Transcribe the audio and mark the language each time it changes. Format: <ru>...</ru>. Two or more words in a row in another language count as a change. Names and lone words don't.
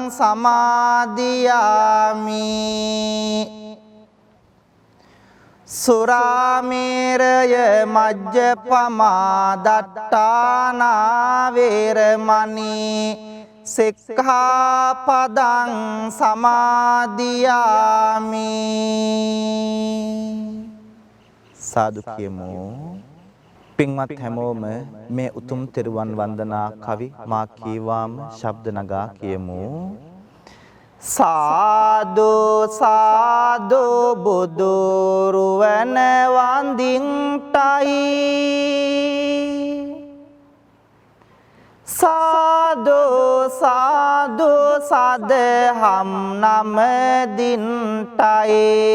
<pi>සමාදියාමි සුරාමේරය මජ්ජපමා දට්ඨානා වේරමණී සික්ඛාපදං සමාදියාමි</pi> <si>සාදු කියමු පින්වත් හැමෝම මේ උතුම් තෙරුවන් වන්දනා කවි මා කීවාම ශබ්ද නගා කියමු සාදු සාදු බුදු රුවන වන්දින්ටයි සාදු සාදු සදහම් නමදින්ටයි</si>